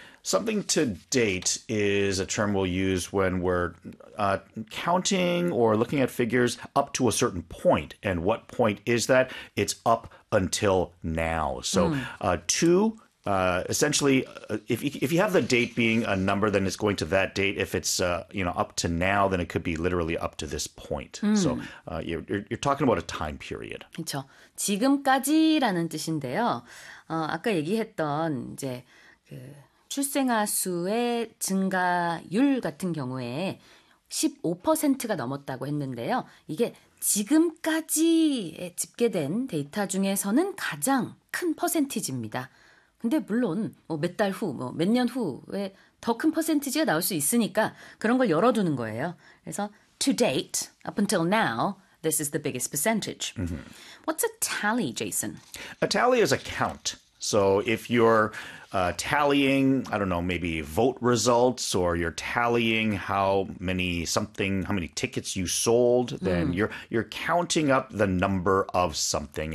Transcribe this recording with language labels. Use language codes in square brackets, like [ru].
[en] Something to date is a term we'll use when we're counting or looking at figures up to a certain point. And what point is that? It's up until now. So, to essentially, if you have the date being a number, then it's going to that date. If it's up to now, then it could be literally up to this point. So, you're talking about a time period. [ko] 그렇죠. 지금까지라는 뜻인데요. 아까 얘기했던 이제 그 출생아 수의 증가율 같은 경우에 15%가 넘었다고 했는데요. 이게 지금까지에 집계된 데이터 중에서는 가장 큰 퍼센티지입니다. 근데 물론 뭐몇달 후, 뭐몇년 후에 더큰 퍼센티지가 나올 수 있으니까 그런 걸 열어두는 거예요. 그래서 [en] to date, up until now, this is the biggest percentage. What's a tally, Jason? A tally is a count. So if you're tallying, I don't know, maybe vote results, or you're tallying how many tickets you sold, then you're counting up the number of something.